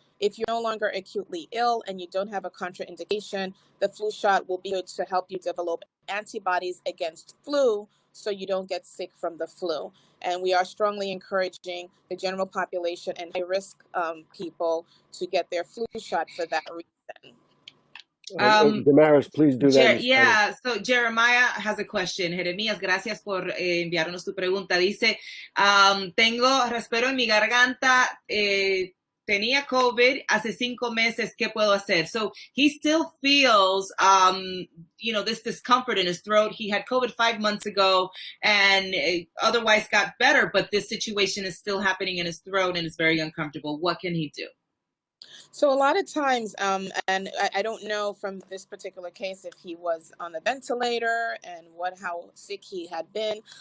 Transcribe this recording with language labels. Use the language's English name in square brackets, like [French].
[English] If you're no longer acutely ill and you don't have a contraindication, the flu shot will be good to help you develop antibodies against flu so you don't get sick from the flu. And we are strongly encouraging the general population and high-risk people to get their flu shot for that reason. Damaris, please do that. Yeah, so Jeremiah has a question. [Spanish] Jeremías, gracias por enviarnos tu pregunta. Dice, tengo raspero en mi garganta, tenía COVID hace 5 meses, ¿qué puedo hacer? [English] So he still feels, this discomfort in his throat. He had COVID 5 months ago and otherwise got better, but this situation is still happening in his throat and it's very uncomfortable. What can he do? So a lot of times, and I don't know from this particular case if he was on the ventilator and how sick he had been.